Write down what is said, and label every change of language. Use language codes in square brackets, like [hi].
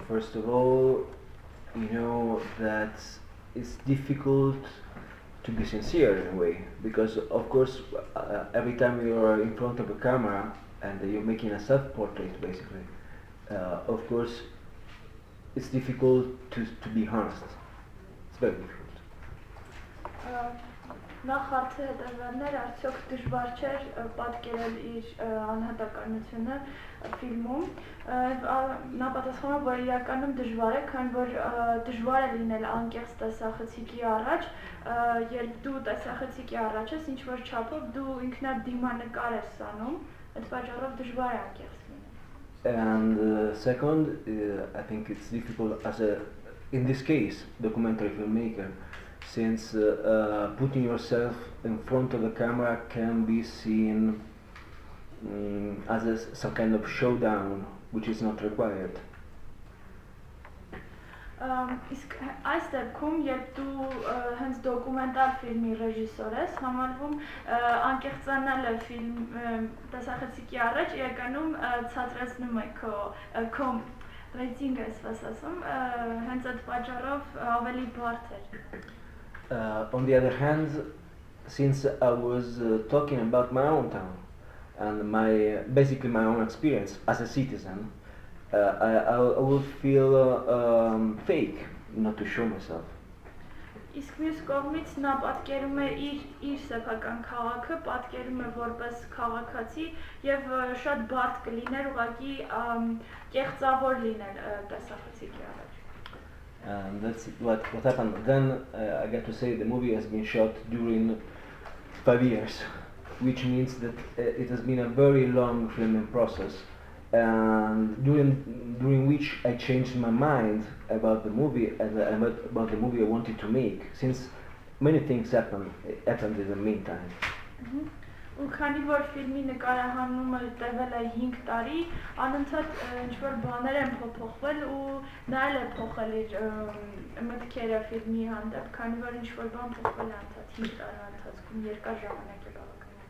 [en] First of all, you know that it's difficult to be sincere in a way, because of course every time you are in front of a camera and you're making a self-portrait basically, of course it's difficult to be honest. It's very difficult. [hy] Նախ հարցը հետևանն էր, արդյոք դժվար չէր պատկերել իր անհատականությունը ֆիլմում։ Նա պատասխանում է, որ իրականում դժվար է, քանի որ դժվար է լինել անկեղծ տեսախցիկի առաջ, երբ դու տեսախցիկի առաջ ես, ինչ որ չափով դու ինքնատ դիմանկար ես անում, այդ պատճառով դժվար է անկեղծ լինել։ [en] And second, I think it's difficult as a, in this case, documentary filmmaker, since putting yourself in front of the camera can be seen as some kind of showdown, which is not required. [hy] Իսկ այս դեպքում, երբ դու հենց դոկումենտալ ֆիլմի ռեժիսոր ես, համարվում անկեղծանալը ֆիլմ տեսախցիկի առաջ իրականում ցածրացնում է քո ռեյտինգը, ասես ասում, հենց այդ պատճառով ավելի բարդ էր։ [en] On the other hand, since I was talking about my own town and basically my own experience as a citizen, I would feel fake not to show myself. [hy] Իսկ մյուս կողմից նա պատկերում է իր սեփական քաղաքը, պատկերում է որպես քաղաքացի եւ շատ բարդ կլիներ ուղղակի կեղծավոր լինել տեսախցիկի առաջ։ [en] And that's what happened. Then I got to say the movie has been shot during 5 years, which means that it has been a very long filming process, and during which I changed my mind about the movie and about the movie I wanted to make, since many things happened in the meantime. [hy] Ու քանի որ ֆիլմի նկարահանումը տևել է 5 տարի, անընդհատ ինչ-որ բաներ են փոփոխվել ու նա էլ է փոխել իր մտքերը ֆիլմի հանդեպ, քանի որ ինչ-որ բան փոխվել է անընդհատ 5 տարվա ընթացքում, երկար ժամանակ է բավականին։